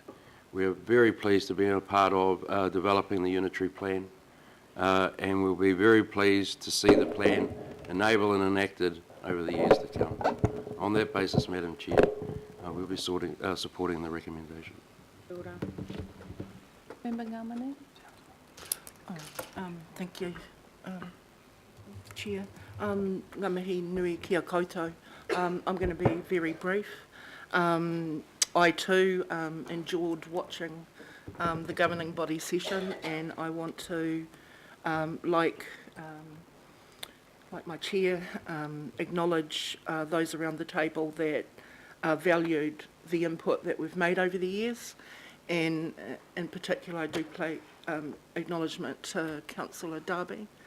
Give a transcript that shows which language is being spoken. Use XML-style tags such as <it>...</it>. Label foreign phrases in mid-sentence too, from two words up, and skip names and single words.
<en>We're very pleased to be a part of developing the unitary plan, and we'll be very pleased to see the plan enabled and enacted over the years to come. On that basis, Madam Chair, we'll be supporting the recommendation. Member Ngamane? Thank you, Chair.</en> <mi>Ngā mihi nui kia koutou.</mi> <en>I'm going to be very brief. I too enjoyed watching the governing body session, and I want to, like my chair, acknowledge those around the table that valued the input that we've made over the years, and in particular I do pay acknowledgement to Councillor Darby.</en>